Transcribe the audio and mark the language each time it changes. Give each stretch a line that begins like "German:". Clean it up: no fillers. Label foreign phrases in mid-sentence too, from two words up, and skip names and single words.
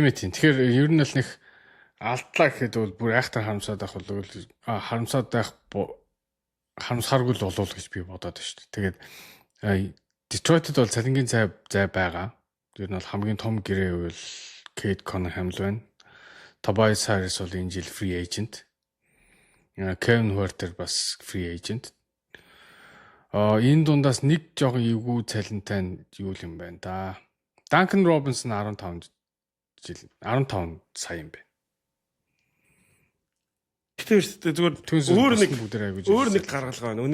Mongolian: Тэгэхээр ер нь л нэг алдлаа гэхэд бол бүр айхтар харамсаад байх болов харамсааргүй л болов гэж би бодоод байна шүү дээ. Тэгээд Detroit-д бол цалингийн зай байгаа. Ер нь бол хамгийн том гэрээ бол Cade Cunningham л байна. Tobias Harris бол энэ жил
English: free agent.
Mongolian: Kevin Huerter бас
English: free agent.
Mongolian: Энэ дундаас нэг жоохон эвгүй цалинтай нь юу юм байна да. Duncan Robinson 15 сая юм байна. Гэтэ зүгээр өөр нэг гаргалгаа байна.